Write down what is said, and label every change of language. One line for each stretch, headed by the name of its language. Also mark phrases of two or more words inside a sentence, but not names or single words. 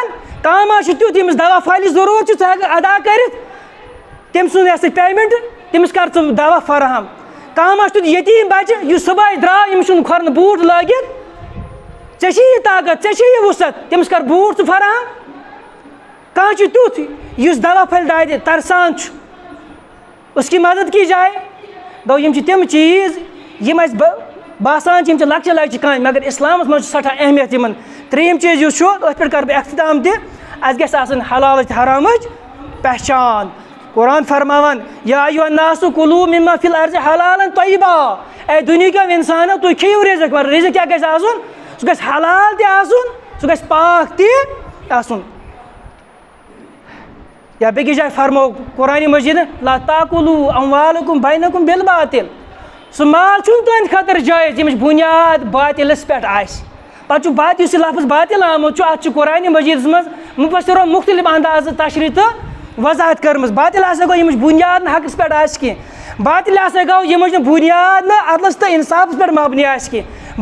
Kashmiri: کانٛہہ ما چھُ تیُتھ ییٚمِس دوا پھلہِ ضروٗرت چھُ ژٕ ہٮ۪ککھ ادا کٔرِتھ تٔمۍ سُنٛد یۄس پیمنٹ تٔمِس کر ژٕ دوا فراہم. کانٛہہ ما چھُ تیُتھ یتیٖم بچہِ یُس صبحٲے درٛاو ییٚمِس چھُنہٕ کھۄرن بوٗٹھ لٲگِتھ ژےٚ چھِ یہِ طاقت ژےٚ چھِ یہِ وُسعت تٔمِس کر بوٗٹھ ژٕ فراہم. کانٛہہ چھُ تیُتھ یُس دوا پھلہِ دادِ ترسان چھُ
Urdu: اس کی مدد کی جائے.
Kashmiri: گوٚو یِم چھِ تِم چیٖز یِم اَسہِ باسان چھِ یِم چھِ لۄکچہِ لۄکچہِ کامہِ مگر اِسلامس منٛز چھِ سٮ۪ٹھاہ اہمیت یِمن. ترٛیٚیِم چیٖز یُس چھُ أتھۍ پٮ۪ٹھ کرٕ بہٕ اختتام تہِ اَسہِ گژھِ آسٕنۍ حلالٕچ حرامٕچ پہچان. قرآن فرماوان
Arabic: یا ایُہا الناس کُلوٗ مما فی الارض حلالا طیبا.
Kashmiri: اے دُنہیٖکیو اِنسانو تُہۍ کھیٚیِو رزق مگر رزق کیٛاہ گژھِ آسُن سُہ گژھِ حلال تہِ آسُن سُہ گژھِ پاک تہِ آسُن. یا بیٚکِس جایہِ فرمو قرآنِ مجیٖد
Arabic: لا تاکُلوٗ اموالکُم بینکُم بالباطل.
Kashmiri: سُہ مال چھُنہٕ تُہنٛدِ خٲطرٕ جٲیِز ییٚمِچ بُنیاد باطلس پٮ۪ٹھ آسہِ. پتہٕ چھُ بات یُس یہِ لفظ باطل آمُت چھُ اتھ چھُ قرآنِ مجیٖدس منٛز مُفسِرو مختلف اندازٕ تشریح تہٕ وضاحت کٔرمٕژ. باطل ہسا گوٚو ییٚمِچ بُنیاد نہٕ حقس پٮ۪ٹھ آسہِ کینٛہہ. باطل ہسا گوٚو ییٚمِچ نہٕ بُنیاد نہٕ عدلس تہٕ انصافس پٮ۪ٹھ مبنی آسہِ کینٛہہ.